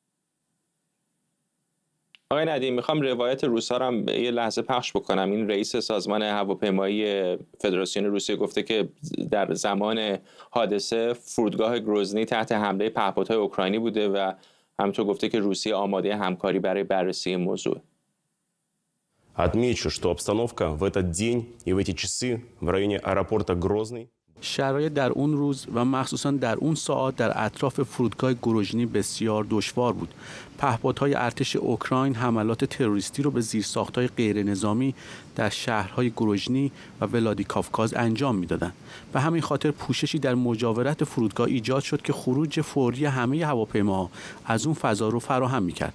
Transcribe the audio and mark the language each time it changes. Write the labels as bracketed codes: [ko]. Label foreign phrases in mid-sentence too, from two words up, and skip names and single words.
[fa] آقای ندیم، میخوام روایت روس‌ها رو هم یه لحظه پخش بکنم. این رئیس سازمان هواپیمایی فدراسیون روسیه گفته که در زمان حادثه فرودگاه گروزنی تحت حمله پهپادهای اوکراینی بوده و همینطور گفته که روسیه آماده همکاری برای بررسی این موضوع. [ru] Отмечу, что обстановка в этот день и в эти часы в районе аэропорта Грозный. [fa] شرایط در اون روز و مخصوصا در اون ساعات در اطراف فرودگاه گروژنی بسیار دشوار بود. پهپادهای ارتش اوکراین حملات تروریستی رو به زیرساخت‌های غیر نظامی در شهرهای گروژنی و ولادیکاوکاز انجام میدادند. به همین خاطر پوششی در مجاورت فرودگاه ایجاد شد که خروج فوری همه هواپیماها از اون فضا رو فراهم میکرد.